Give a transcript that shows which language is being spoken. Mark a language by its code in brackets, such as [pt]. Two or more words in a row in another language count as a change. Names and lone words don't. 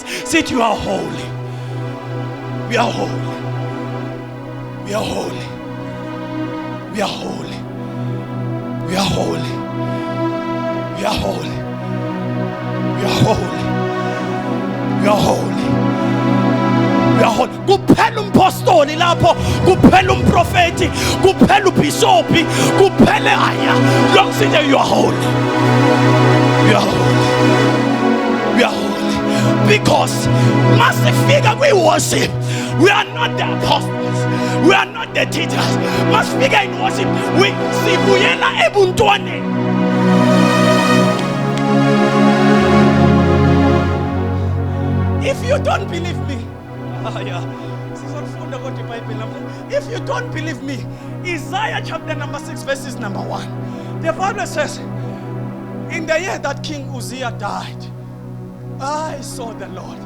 [en] Say, you are holy. We are holy. We are holy. We are holy. We are holy. We are holy. We are holy. We are holy. We are holy. [ss] Kuphela umpostoli lapho, kuphela umprofeti, kuphela ubishopi, kuphela aya. [en] Long say you are holy. We are holy. We are holy. Because masifika we worship, we are not the apostles, we are not the teachers. [ss] Masifika [en] in worship, we [ss] sibuyela ebuntwane. [en] If you don't believe me, if you don't believe me, Isaiah chapter number 6, verses number 1, the Bible says, in the year that King Uzziah died, I saw the Lord.